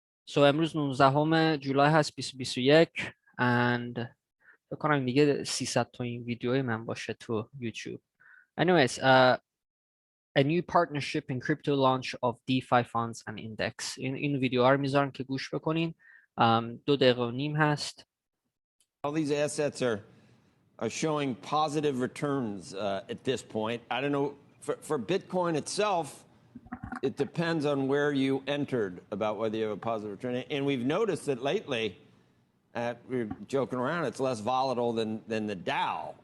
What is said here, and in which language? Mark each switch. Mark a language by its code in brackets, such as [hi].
[fa] So امروز 19 جولای هست 2021 and فکر کنم دیگه 300 تا این ویدیوی من باشه تو یوتیوب. [en] Anyways, a new partnership in crypto launch of DeFi funds and index. [fa] این ویدیو ها رو میذارم که گوش بکنین. 2 دقیقه و نیم هست. [en] All these assets are showing positive returns at this point. I don't know, for Bitcoin itself, it depends on where you entered about whether you have a positive return. And we've noticed that lately, we're joking around, it's less volatile than the Dow.